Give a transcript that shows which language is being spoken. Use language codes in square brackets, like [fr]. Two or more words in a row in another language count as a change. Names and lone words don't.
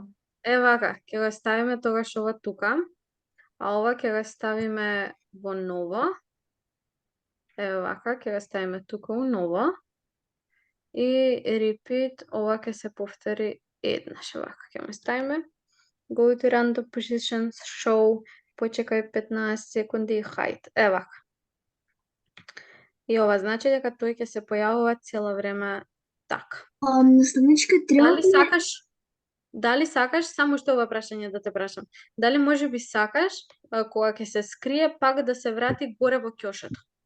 [mk] Вака, ќе го ставиме тогаш ова тука, а ова ќе го ставиме во ново. Вака, ќе го ставиме тука у ново. И repeat, ова ќе се повтори еднаш. Вака, ќе го ставиме. [en] Go to random positions, show, [mk] почекај 15 секунди и hide. Вака. И ова значи дека тој ќе се појавува цело време така. Наставничка треба Дали сакаш, само што ова прашање да те прашам. Дали може би сакаш, кога ќе се скрие, пак да се врати горе во ќошето?